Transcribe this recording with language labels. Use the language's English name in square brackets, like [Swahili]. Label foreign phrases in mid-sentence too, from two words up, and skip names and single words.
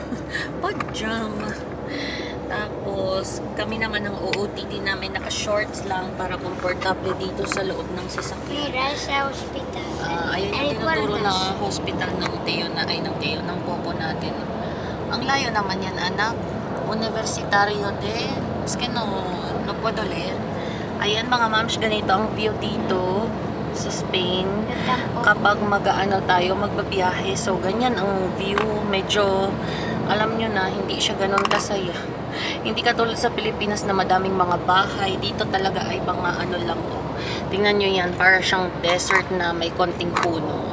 [Filipino] Pajama. Tapos, kami naman ang OOTD namin, naka-shorts lang para komportable dito sa loob ng sasakyan. Mira sa hospital. Ayun yung tinuturo na hospital ng Teo, ng popo natin. Ang layo naman yan, anak. [Spanish] Universitario de. Es que no puedo leer. [Filipino] Ayan, mga moms, ganito ang view dito sa Spain. Kapag tayo, magbabiyahe. So, ganyan ang view. Medyo, alam nyo na, hindi siya ganun kasaya. Hindi katulad sa Pilipinas na madaming mga bahay. Dito talaga ay mga lang to. Tingnan nyo yan, para siyang desert na may konting puno.